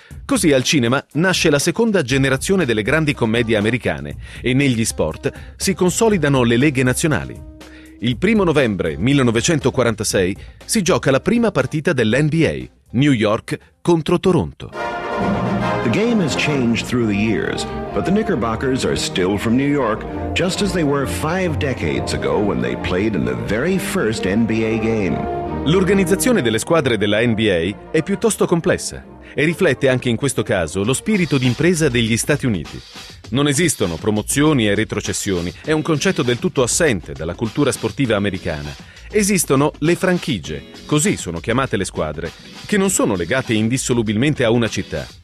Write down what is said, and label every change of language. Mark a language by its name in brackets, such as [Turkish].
[Italian] Così al cinema nasce la seconda generazione delle grandi commedie americane e negli sport si consolidano le leghe nazionali. Il 1 novembre 1946 si gioca la prima partita dell'NBA, New York contro Toronto. [English] The game has changed through the years, but the Knickerbockers are still from New York, just as they were 5 decades ago when they played in the very first NBA game. [Italian] L'organizzazione delle squadre della NBA è piuttosto complessa e riflette anche in questo caso lo spirito d'impresa degli Stati Uniti. Non esistono promozioni e retrocessioni, è un concetto del tutto assente dalla cultura sportiva americana. Esistono le franchigie, così sono chiamate le squadre, che non sono legate indissolubilmente a una città.